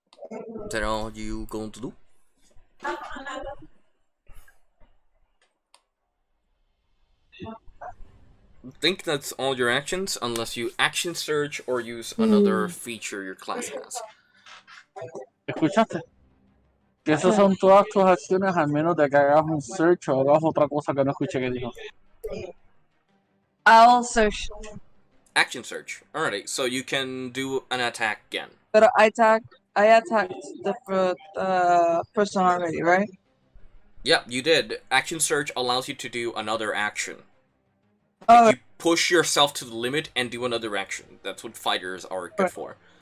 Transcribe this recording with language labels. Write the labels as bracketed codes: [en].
[en] Is that all you going to do? I think that's all your actions, unless you action search or use another feature your class has. [es] ¿Escuchaste? Que esas son todas tus acciones al menos de que hagas un search o hagas otra cosa que no escuché que dijo. [en] I'll search, Action search. Alright, so you can do an attack again. but I attacked the person already, right? Yep, you did. Action search allows you to do another action. Oh, You push yourself to the limit and do another action. That's what fighters are good for.